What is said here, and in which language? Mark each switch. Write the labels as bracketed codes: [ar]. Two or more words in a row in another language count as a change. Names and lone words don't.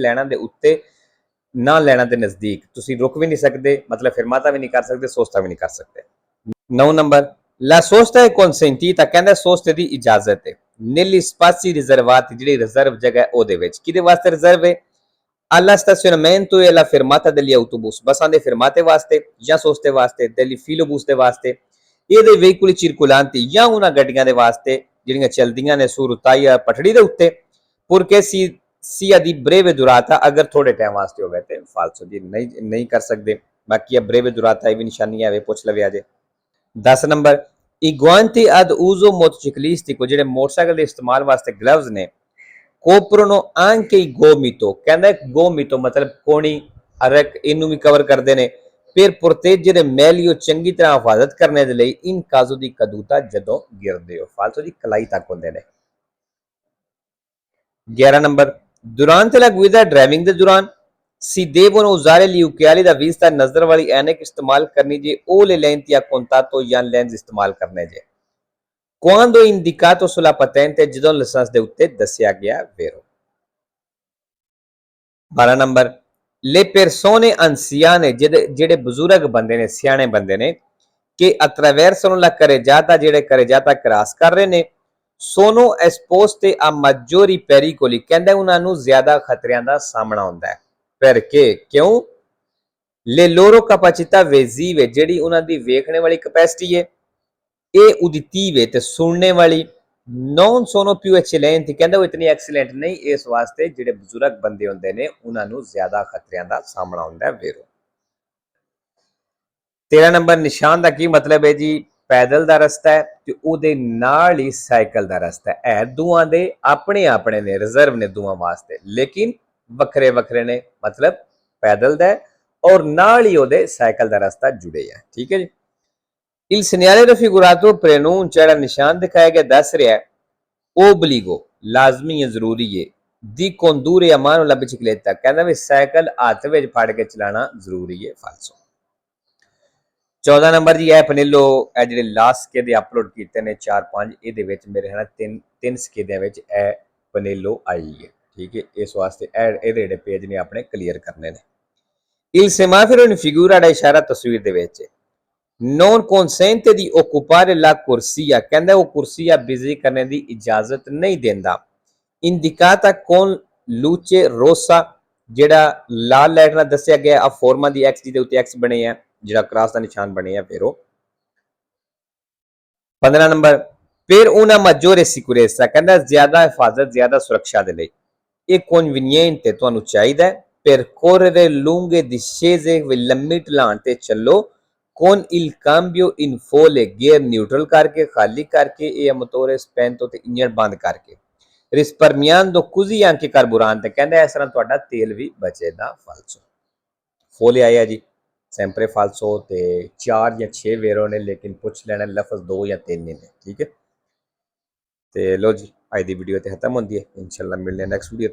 [pa] ਲਾਈਨਾਂ ਦੇ ਉੱਤੇ ਨਾ ਲਾਈਨਾਂ ਦੇ ਨਜ਼ਦੀਕ ਤੁਸੀਂ ਰੁਕ ਵੀ ਨਹੀਂ ਸਕਦੇ, ਮਤਲਬ ਫਿਰਮਾਤਾ ਵੀ ਨਹੀਂ ਕਰ ਸਕਦੇ, ਸੋਸਤਾ ਵੀ ਨਹੀਂ ਕਰ ਸਕਦੇ। [it] 9 ਨੰਬਰ La sosta è consentita, [pa] ਕਹਿੰਦਾ ਸੋਸਤੇ ਦੀ ਇਜਾਜ਼ਤ ਹੈ [it] negli spazi riservati, [pa] ਜਿਹੜੀ ਰਿਜ਼ਰਵ ਜਗ੍ਹਾ ਹੈ ਉਹਦੇ ਵਿੱਚ। ਕਿਹਦੇ ਵਾਸਤੇ ਰਿਜ਼ਰਵ ਹੈ? [it] Alla stazionamento e alla fermata degli autobus, [pa] ਬੱਸਾਂ ਦੇ [it] fermate [pa] ਵਾਸਤੇ ਜਾਂ ਸੋਸਤੇ ਵਾਸਤੇ, [it] degli filobus [pa] ਦੇ ਵਾਸਤੇ, [it] e dei veicoli circolanti [pa] ਜਾਂ ਉਹਨਾਂ ਗੱਡੀਆਂ ਦੇ ਵਾਸਤੇ ਜਿਹੜੀਆਂ ਚੱਲਦੀਆਂ ਨੇ [it] su rotaia [pa] ਪਟੜੀ ਦੇ ਉੱਤੇ, [it] purché sia di breve durata, [pa] ਅਗਰ ਥੋੜੇ ਟਾਈਮ ਵਾਸਤੇ ਹੋਵੇ ਤੇ ਫਾਲਸੋ ਜੀ ਨਹੀਂ ਕਰ ਸਕਦੇ। ਬਾਕੀ ਇਹ [it] breve durata [pa] ਇਹ ਵੀ ਨਿਸ਼ਾਨੀ ਹੈ, ਪੁੱਛ ਲਵਿਆ ਜੇ। 10 ਨੰਬਰ [it] i guanti ad uso motociclistico, [pa] ਜਿਹੜੇ ਮੋਟਰਸਾਈਕਲ ਦੇ ਇਸਤੇਮਾਲ ਵਾਸਤੇ ਗਲਵਜ਼ ਨੇ, [it] coprono anche i gomito, [pa] ਕਹਿੰਦਾ gomito ਮਤਲਬ ਕੋਣੀ ਅਰਕ, ਇਹਨੂੰ ਵੀ ਕਵਰ ਕਰਦੇ ਨੇ। [it] per proteggere meglio, [pa] ਚੰਗੀ ਤਰ੍ਹਾਂ ਹਿਫਾਜ਼ਤ ਕਰਨੇ ਦੇ ਲਈ, [it] in caso di caduta, [pa] ਜਦੋਂ ਗਿਰਦੇ ਹੋ। ਫਾਲਸੋ ਜੀ ਕਲਾਈ ਤੱਕ ਹੁੰਦੇ ਨੇ। 11 ਨੰਬਰ [it] durante la guida, [pa] ਡਰਾਈਵਿੰਗ ਦੇ ਦੌਰਾਨ, [it] si devono usare gli occhiali da vista, [pa] ਨਜ਼ਰ ਵਾਲੀ ਐਨਕ ਇਸਤੇਮਾਲ ਕਰਨੀ ਜੇ, [it] o le lenti a contatto [pa] ਜਾਂ ਲੈਂਸ ਇਸਤੇਮਾਲ ਕਰਨੇ ਜੇ। [it] quando indicato sulla patente, [pa] ਜਦੋਂ ਲਾਇਸੈਂਸ ਦੇ ਉੱਤੇ ਦੱਸਿਆ ਗਿਆ vero। [it] 12 ਨੰਬਰ le persone anziane, [pa] ਜਿਹੜੇ ਬਜ਼ੁਰਗ ਬੰਦੇ ਨੇ, ਸਿਆਣੇ ਬੰਦੇ ਨੇ, [it] che attraversano la carreggiata, [pa] ਜਿਹੜੇ carreggiata ਕ੍ਰਾਸ ਕਰ ਰਹੇ ਨੇ, [it] sono esposte a maggiori pericoli, [pa] ਕਹਿੰਦਾ ਉਹਨਾਂ ਨੂੰ ਜ਼ਿਆਦਾ ਖਤਰਿਆਂ ਦਾ ਸਾਹਮਣਾ ਹੁੰਦਾ ਹੈ। [it] perché, ਕਿਉਂ? le loro capacità visive, [pa] ਜਿਹੜੀ ਉਹਨਾਂ ਦੀ ਵੇਖਣੇ ਵਾਲੀ ਕਪੈਸਿਟੀ ਹੈ, [it] e uditive, [pa] ਤੇ ਸੁਣਨੇ ਵਾਲੀ, [it] non sono più eccellenti, [pa] ਕਹਿੰਦਾ ਉਹ ਇਤਨੀ ਐਕਸੀਲੈਂਟ ਨਹੀਂ, ਇਸ ਵਾਸਤੇ ਜਿਹੜੇ ਬਜ਼ੁਰਗ ਬੰਦੇ ਹੁੰਦੇ ਨੇ ਉਹਨਾਂ ਨੂੰ ਜ਼ਿਆਦਾ ਖਤਰਿਆਂ ਦਾ ਸਾਹਮਣਾ ਹੁੰਦਾ ਹੈ vero। 13 ਨੰਬਰ ਨਿਸ਼ਾਨ ਦਾ ਕੀ ਮਤਲਬ ਹੈ ਜੀ? ਪੈਦਲ ਦਾ ਰਸਤਾ ਹੈ ਤੇ ਉਹਦੇ ਨਾਲ ਹੀ ਸਾਈਕਲ ਦਾ ਰਸਤਾ ਹੈ। ਇਹ ਦੋਵਾਂ ਦੇ ਆਪਣੇ ਆਪਣੇ ਨੇ, ਰਿਜ਼ਰਵ ਨੇ ਦੋਵਾਂ ਵਾਸਤੇ, ਲੇਕਿਨ ਵੱਖਰੇ ਵੱਖਰੇ ਨੇ। ਮਤਲਬ ਪੈਦਲ ਦਾ ਔਰ ਨਾਲ ਹੀ ਉਹਦੇ ਸਾਈਕਲ ਦਾ ਰਸਤਾ ਜੁੜੇ ਹੈ। ਠੀਕ ਹੈ ਜੀ। [it] il segnale raffigurato preannuncia, [pa] ਜਿਹੜਾ ਨਿਸ਼ਾਨ ਦਿਖਾਇਆ ਗਿਆ ਦੱਸ ਰਿਹਾ ਹੈ obbligo, ਲਾਜ਼ਮੀ ਹੈ, ਜ਼ਰੂਰੀ ਹੈ, [it] di condurre a mano la bicicletta, [pa] ਕਹਿੰਦਾ ਵੀ ਸਾਈਕਲ ਹੱਥ ਵਿੱਚ ਫੜ ਕੇ ਚਲਾਣਾ ਜ਼ਰੂਰੀ ਹੈ। ਫਾਲਸੋ। 14 ਨੰਬਰ ਜੀ ਇਹ ਪਨੇਲੋ, ਇਹ ਜਿਹੜੇ ਲਾਸਟ ਸਕੇਦੇ ਅਪਲੋਡ ਕੀਤੇ ਨੇ 4-5, ਇਹਦੇ ਵਿੱਚ ਮੇਰੇ ਖਿਆਲ ਤਿੰਨ ਸਕੇਦਿਆਂ ਵਿੱਚ ਇਹ ਪਨੇਲੋ ਆਈ ਹੈ। ਠੀਕ ਹੈ, ਇਸ ਵਾਸਤੇ ਇਹਦੇ ਜਿਹੜੇ ਪੇਜ ਨੇ ਆਪਣੇ ਕਲੀਅਰ ਕਰਨੇ ਨੇ। [it] il semaforo in figura, [pa] ਦਾ ਇਸ਼ਾਰਾ ਤਸਵੀਰ ਦੇ ਵਿੱਚ, [it] non consente di occupare la corsia, [pa] ਕਹਿੰਦਾ ਉਹ ਕੁਰਸੀਆ ਬਿਜ਼ੀ ਕਰਨੇ ਦੀ ਇਜਾਜ਼ਤ ਨਹੀਂ ਦਿੰਦਾ। [it] indicata con luce rossa, [pa] ਜਿਹੜਾ ਲਾਲ ਲਾਈਟ ਨਾਲ ਦੱਸਿਆ ਗਿਆ। [it] a forma di X [pa] ਜਿਹਦੇ ਉੱਤੇ ਐਕਸ ਬਣੇ ਆ, ਜਿਹੜਾ ਕ੍ਰਾਸ ਦਾ ਨਿਸ਼ਾਨ ਬਣੇ ਆ vero। [it] 15 ਨੰਬਰ per una maggiore sicurezza, [pa] ਕਹਿੰਦਾ ਜ਼ਿਆਦਾ ਹਿਫਾਜ਼ਤ, ਜ਼ਿਆਦਾ ਸੁਰੱਖਿਆ ਦੇ ਲਈ, ਇਹ conveniente, ਤੁਹਾਨੂੰ ਚਾਹੀਦਾ [it] percorrere lunghe discese, [pa] ਲੰਮੀ ਢਲਾਣ ਤੇ ਚੱਲੋ, [it] con il cambio in folle, [en] gear neutral [pa] ਕਰਕੇ, ਖਾਲੀ ਕਰਕੇ, [it] e motore spento, [pa] ਤੇ ਇੰਜਣ ਬੰਦ ਕਰਕੇ, [it] risparmiando così anche carburante, [pa] ਕਹਿੰਦਾ ਇਸ ਤਰ੍ਹਾਂ ਤੁਹਾਡਾ ਤੇਲ ਵੀ ਬਚੇਗਾ। ਫਾਲਸੋ। ਫੋਲੇ ਆਇਆ ਜੀ [it] sempre falso, [pa] ਤੇ 4 ਜਾਂ 6 ਵੇਰੋ ਨੇ, ਲੇਕਿਨ ਪੁੱਛ ਲੈਣਾ ਲਫ਼ਜ਼ 2 ਜਾਂ 3 ਨੇ। ਠੀਕ ਹੈ, ਤੇ ਲੋ ਜੀ ਅੱਜ ਦੀ ਵੀਡੀਓ ਤੇ ਖਤਮ ਹੁੰਦੀ ਹੈ। ਇਨਸ਼ਾਅੱਲਾ ਮਿਲਨੇ [en] next video.